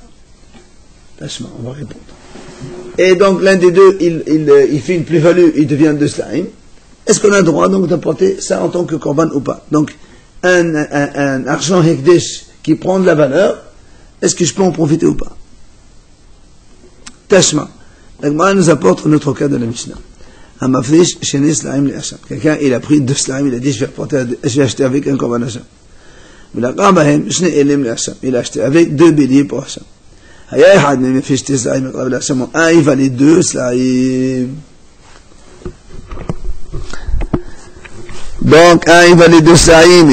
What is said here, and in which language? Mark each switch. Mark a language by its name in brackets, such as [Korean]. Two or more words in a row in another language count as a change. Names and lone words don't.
[French] Tâchement, on va répondre. Et donc l'un des deux, il fait une plus-value, il devient 2 sla'im. Est-ce qu'on a le droit donc d'apporter ça en tant que korban ou pas? Donc, un argent Hekdesh qui prend de la valeur, est-ce que je peux en profiter ou pas? Tashma. La Gemara nous apporte notre cas de la Mishnah. [Hebrew] המפריש שני סלעים לאשם. [French] Quelqu'un, il a pris 2 sla'im, il a dit, je vais acheter avec un korban achat. Il a acheté avec 2 béliers pour Hacham. Un, il valait 2 slaïm. Donc, un, il valait 2 slaïm.